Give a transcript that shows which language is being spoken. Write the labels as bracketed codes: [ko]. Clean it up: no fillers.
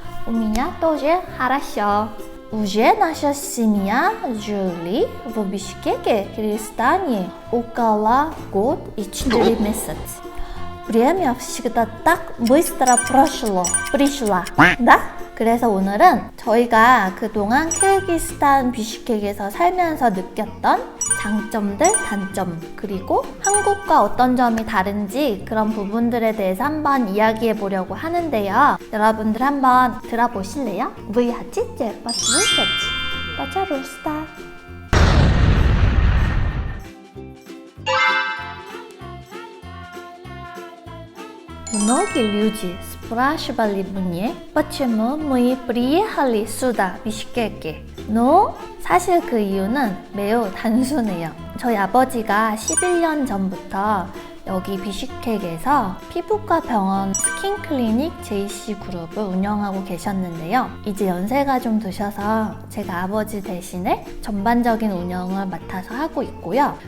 [ru] У меня тоже хорошо. Уже наша семья жили в Бишкеке, Кыргызстане, около год и 4 месяца. Время всегда так быстро пришло, да? [ko] 그래서 오늘은 저희가 그동안 키르기스탄 비슈케크에서 살면서 느꼈던 장점들, 단점, 그리고 한국과 어떤 점이 다른지 그런 부분들에 대해서 한번 이야기해 보려고 하는데요. 여러분들 한번 들어보실래요? Вы хотите послушать? Пожалуйста. [ru] Многие люди спрашивали меня, почему мы приехали сюда, Бишкеке. Но [ko] 사실 그 이유는 매우 단순해요. 저희 아버지가 11년 전부터 여기 비슈케크에서 피부과 병원 스킨클리닉 JC그룹을 운영하고 계셨는데요. 이제 연세가 좀 드셔서 제가 아버지 대신에 전반적인 운영을 맡아서 하고 있고요.